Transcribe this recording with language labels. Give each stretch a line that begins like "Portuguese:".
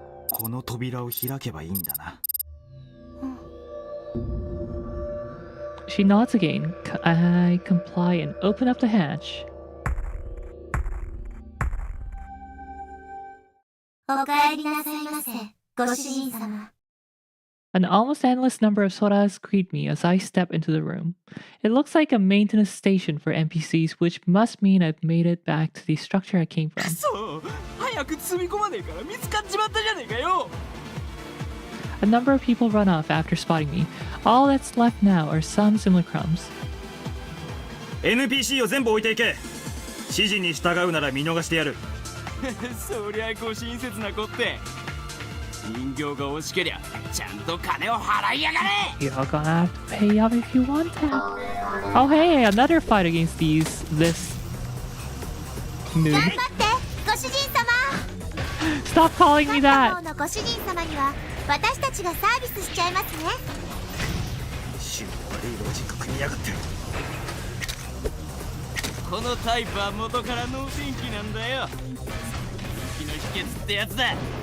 Japanese: この扉を開けばいいんだな。
English: She nods again. I comply and open up the hatch.
Japanese: おかえりなさいませ、ご主人様。
English: An almost endless number of sodas greet me as I step into the room. It looks like a maintenance station for NPCs, which must mean I've made it back to the structure I came from. A number of people run off after spotting me. All that's left now are some simulacrums.
Japanese: NPC を全部置いていけ。指示に従うなら見逃してやる。そりゃご親切な子って。人形が欲しけりゃちゃんと金を払いやがれ。
English: You're gonna have to pay up if you want that. Oh hey, another fight against this noob.
Japanese: 頑張ってご主人様。
English: Stop calling me that.
Japanese: のご主人様には私たちがサービスしちゃいますね。悪いロジック組みやがってる。このタイプは元から能天気なんだよ。人気の秘訣ってやつだ。